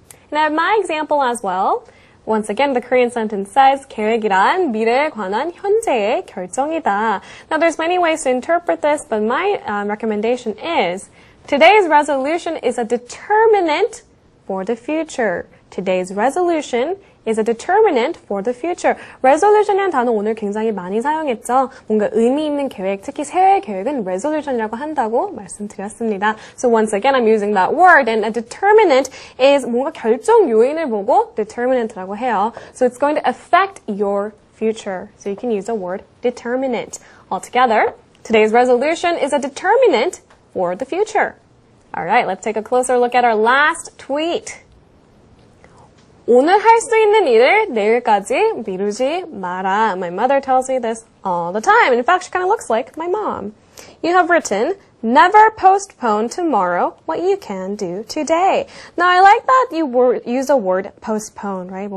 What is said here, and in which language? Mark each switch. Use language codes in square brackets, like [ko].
[en] And I have my example as well. Once again, the Korean sentence says, [ko] 계획이란 미래에 관한 현재의 결정이다. [en] Now, there's many ways to interpret this, but my recommendation is, today's resolution is a determinant for the future. Today's resolution is a determinant for the future. [ko] resolution이라는 단어 오늘 굉장히 많이 사용했죠. 뭔가 의미 있는 계획, 특히 새해 계획은 resolution이라고 한다고 말씀드렸습니다. [en] So once again, I'm using that word, and a determinant is [ko] 뭔가 결정 요인을 보고 determinant라고 해요. [en] So it's going to affect your future. So you can use the word determinant. Altogether, today's resolution is a determinant for the future. Alright, let's take a closer look at our last tweet. [ko] 오늘 할 수 있는 일을 내일까지 미루지 마라. [en] My mother tells me this all the time. And in fact, she kind of looks like my mom. You have written, never postpone tomorrow what you can do today. Now, I like that you use the word postpone, right?